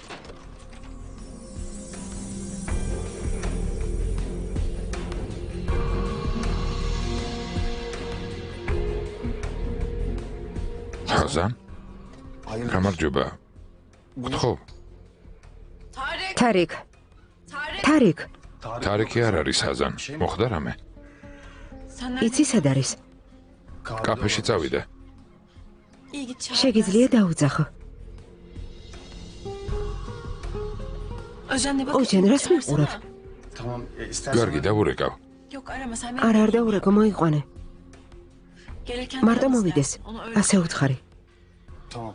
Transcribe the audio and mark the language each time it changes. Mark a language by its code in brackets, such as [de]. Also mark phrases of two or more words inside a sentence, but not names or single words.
[ka] ხაზან? გამარჯობა. გთხოვ. თარიკ. თარიკ, თარიკი არ არის ხაზან. მოხდა რამე? იცი სად არის? კაფეში წავიდე. [tr] İyi git çağır. [ka] შეგიძლია დაუძახო. [tr] Özenle bak. [ka] ოჯენ რას მიყურებ? [tr] Tamam, istersen... [ka] კარგი, დავურეკავ. [tr] Yok arama sen beni. [ka] არ არ დაურეკო, მოიყვანე. [tr] Gelirken [ka] მარტო [tr] ararız [ka] მოვიდეს. [tr] yani, onu öyle- [ka] ასე უთხარი. [tr] Tamam.